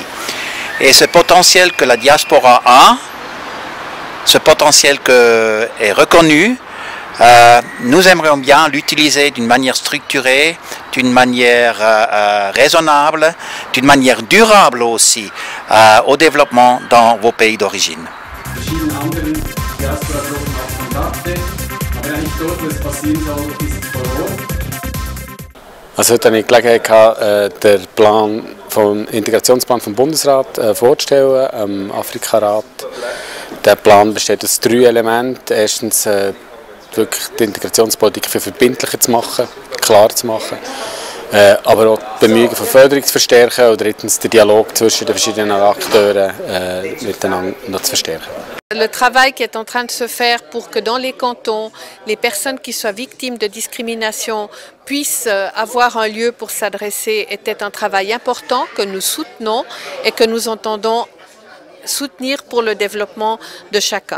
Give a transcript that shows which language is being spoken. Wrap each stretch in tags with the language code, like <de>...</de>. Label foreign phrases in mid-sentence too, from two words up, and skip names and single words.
<fr>Et ce potentiel que la diaspora a, ce potentiel est reconnu, nous aimerions bien l'utiliser d'une manière structurée, d'une manière raisonnable, d'une manière durable aussi, au développement dans vos pays d'origine.</fr> <de>Also heute hatte ich die Gelegenheit, den Plan vom Integrationsplan vom Bundesrat vorzustellen, am Afrikarat. Der Plan besteht aus 3 Elementen. Erstens, wirklich die Integrationspolitik für verbindlicher zu machen, klar zu machen. aber auch die Bemühungen von Förderung zu verstärken und drittens den Dialog zwischen den verschiedenen Akteuren miteinander noch zu verstärken.</de> <fr>Le travail qui est en train de se faire pour que dans les cantons, les personnes qui soient victimes de discrimination puissent avoir un lieu pour s'adresser était un travail important que nous soutenons et que nous entendons soutenir pour le développement de chacun.</fr>